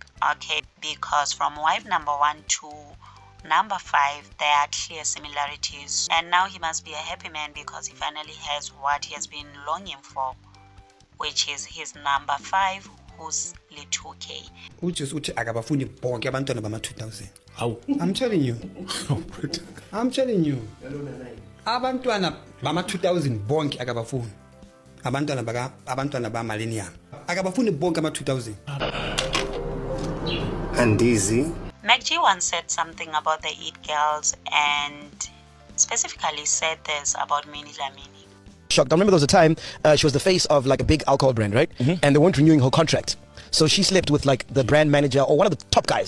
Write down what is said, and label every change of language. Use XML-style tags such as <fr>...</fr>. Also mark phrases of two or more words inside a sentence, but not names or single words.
<en>Okay, because from wife number 1 to number 5, there are clear similarities. And now he must be a happy man because he finally has what he has been longing for, which is his number 5, who's little K. I'm telling you. I'm telling you.</en> <nd>Abantwana bama 2000 bonke akabafuni. Abantwana ba millennium. Akabafuni bonke ama 2000.</nd> <en>And easy. MacG once said something about the Eat Girls and specifically said this about Minnie Dlamini. Shocked. I remember there was a time she was the face of like a big alcohol brand, right? And they weren't renewing her contract. So she slept with like the brand manager or one of the top guys.</en>